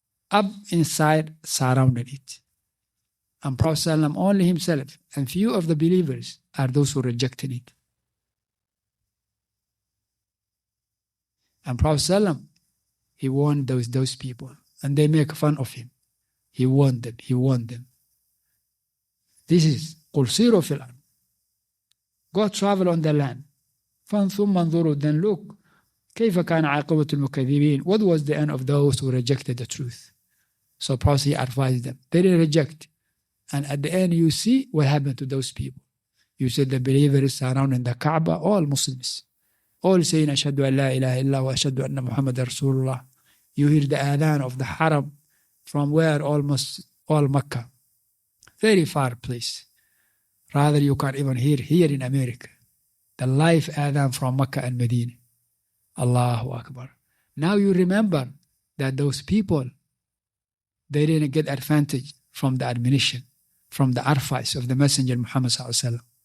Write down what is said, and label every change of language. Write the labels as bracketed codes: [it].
[en] Up inside surrounded it. And Prophet ﷺ, only himself and few of the believers are those who rejected it. And Prophet ﷺ, he warned those people, and they make fun of him. He warned them. This is [ar] قُلْ سِيرُوا فِي الْأَرْضِ. [en] Go travel on the land. [ar] ثُمَّ انظُرُوا, [en] then look. [ar] كَيْفَ كَانَ عَاقِبَةُ الْمُكَذِّبِينَ. [en] What was the end of those who rejected the truth? So Prophet advised them. They didn't reject. And at the end you see what happened to those people. You see the believers surrounding the Kaaba, all Muslims. All saying, [ar] أشهد أن لا إله إلا وأشهد أن محمد رسول الله. [en] You hear the adhan of the Haram from where? Almost all Mecca. Very far place. Rather you can't even hear here in America. The live adhan from Mecca and Medina. Allahu Akbar. Now you remember that those people, they didn't get advantage from the admonition, from the advice of the Messenger Muhammad ﷺ.